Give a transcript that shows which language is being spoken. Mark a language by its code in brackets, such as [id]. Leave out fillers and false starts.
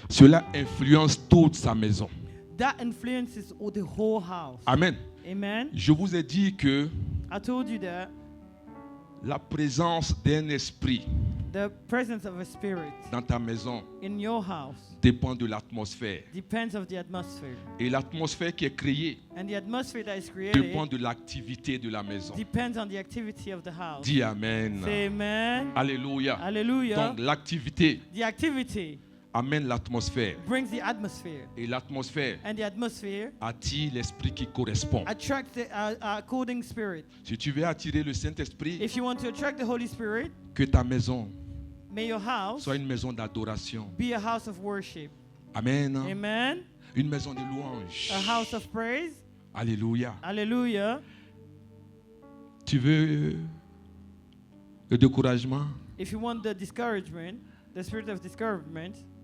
[fr] cela influence toute sa maison. [en] that influences the whole house. [fr] Amen. [en] Amen. [fr] Je vous ai dit que [en] I told you that [fr] la présence d'un esprit [en] the presence of a spirit [fr] dans ta maison [en] in your house [fr] dépend de l'atmosphère. [en] depends of the atmosphere. [fr] Et l'atmosphère qui est créée [en] And the atmosphere that is [fr] dépend [en] created [fr] de l'activité de la maison. [en] depends on the activity of the house. [fr] Dis Amen. [en] Say amen. [fr] Alléluia. [en] Hallelujah. [fr] Donc l'activité [en] The activity [fr] amène l'atmosphère. [en] brings the atmosphere. [fr] Et l'atmosphère [en] And the atmosphere [fr] attire l'esprit qui correspond. [en] attracts the according spirit. [fr] Si tu veux attirer le Saint-Esprit, [en] If you want to attract the Holy Spirit, [fr] que ta maison [en] may your house [fr] soit une maison d'adoration. [en] be a house of worship. [fr] Amen. [en] Amen. [fr] Une maison de louange. [en] A house of praise. [fr] Alléluia. [en] Hallelujah. [fr] Tu veux le découragement? [en] If you want the discouragement, the spirit of discouragement,